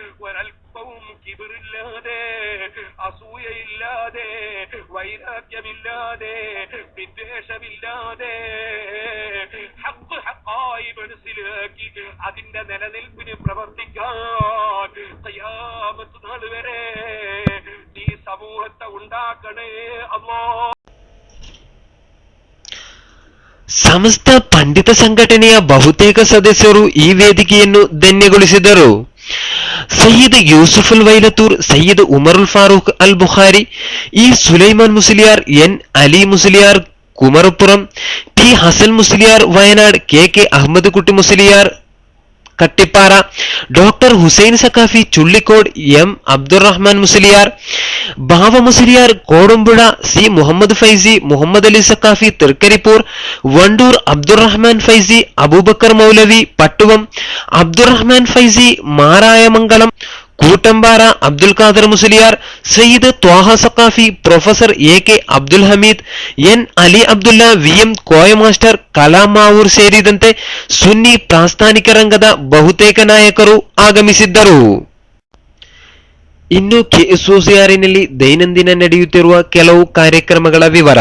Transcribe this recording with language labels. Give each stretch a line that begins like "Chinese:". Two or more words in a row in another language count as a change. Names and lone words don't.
Malayalam: ഒരൽപ്പവും കിബിറില്ലാതെ, അസൂയയില്ലാതെ, വൈരാഗ്യമില്ലാതെ, വിദ്വേഷമില്ലാതെ ഹഖ് ഹഖായി മനസ്സിലാക്കി അതിന്റെ നിലനിൽപ്പിന് പ്രവർത്തിക്കാൻ ഖിയാമത്ത് നാൾ വരെ ഈ സമൂഹത്തെ ഉണ്ടാക്കണേ അല്ലാഹ്.
Kannada: ಸಮಸ್ತ ಪಂಡಿತ ಸಂಘಟನೆಯ ಬಹುತೇಕ ಸದಸ್ಯರು ಈ ವೇದಿಕೆಯನ್ನು ಧನ್ಯಗೊಳಿಸಿದರು. ಸಯ್ಯದ್ ಯೂಸುಫುಲ್ ವೈಲತೂರ್, ಸಯ್ಯದ್ ಉಮರುಲ್ ಫಾರೂಕ್ ಅಲ್ ಬುಖಾರಿ, ಇ ಸುಲೈಮಾನ್ ಮುಸ್ಲಿಯಾರ್, ಎನ್ ಅಲಿ ಮುಸ್ಲಿಯಾರ್
Malayalam: കുമരപ്പുറം, ടി ഹസൻ മുസ്ലിയാർ വയനാട്, കെ അഹമ്മദ് കുട്ടി മുസ്ലിയാർ കട്ടിപ്പാറ, ഡോക്ടർ ഹുസൈൻ സക്കാഫി ചുള്ളിക്കോട്, എം അബ്ദുറഹ്മാൻ മുസ്ലിയാർ, ബാവ മുസ്ലിയാർ കോടുമ്പുഴ, സി മുഹമ്മദ് ഫൈസി, മുഹമ്മദ് അലി സക്കാഫി തൃക്കരിപ്പൂർ, വണ്ടൂർ അബ്ദുറഹ്മാൻ ഫൈസി, അബൂബക്കർ മൗലവി പട്ടുവം, അബ്ദുറഹ്മാൻ ഫൈസി മാറായമംഗളം, കൂട്ടമ്പാറ അബ്ദുൽ ഖാദർ മുസ്ലിയാർ, സയ്യിദ് ത്വാഹ സക്കാഫി, പ്രൊഫസർ എ.കെ.
Kannada: ಅಬ್ದುಲ್ ಹಮೀದ್, ಎನ್ ಅಲಿ ಅಬ್ದುಲ್ಲಾ, ವಿ.ಎಂ. ಕೋಯ ಮಾಸ್ಟರ್, ಕಲಾಮಾವೂರ್ ಸೇರಿದಂತೆ ಸುನ್ನಿ ಪ್ರಾಸ್ಥಾನಿಕ ರಂಗದ ಬಹುತೇಕ ನಾಯಕರು ಆಗಮಿಸಿದ್ದರು. ಇನ್ನು ಕೆಎಸ್ಒಸಿಆರ್ನಲ್ಲಿ ದೈನಂದಿನ ನಡೆಯುತ್ತಿರುವ ಕೆಲವು ಕಾರ್ಯಕ್ರಮಗಳ ವಿವರ.